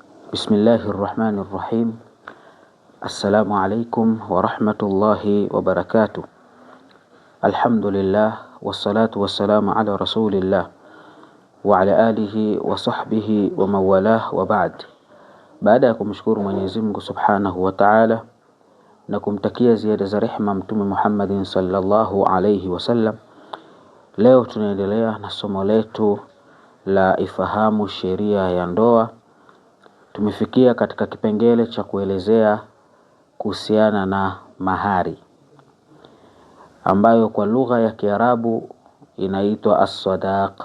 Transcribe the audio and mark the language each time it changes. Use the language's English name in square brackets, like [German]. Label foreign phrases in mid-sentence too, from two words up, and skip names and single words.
[Arabic] بسم الله الرحمن الرحيم. السلام عليكم ورحمة الله وبركاته. الحمد لله والصلاة والسلام على رسول الله وعلى آله وصحبه ومن والاه وبعد. [Swahili] Baada ya kumshukuru Mwenyezi Mungu [Arabic] سبحانه وتعالى [Swahili] na kumtakia ziada za rehema Mtume Muhammadin [Arabic] صلى الله عليه وسلم, [Swahili] leo tunaendelea na somo letu la ifahamu sheria ya ndoa. Tumefikia katika kipengele cha kuelezea kuhusiana na mahari, ambayo kwa lugha ya Kiarabu inaitwa as-sadaq.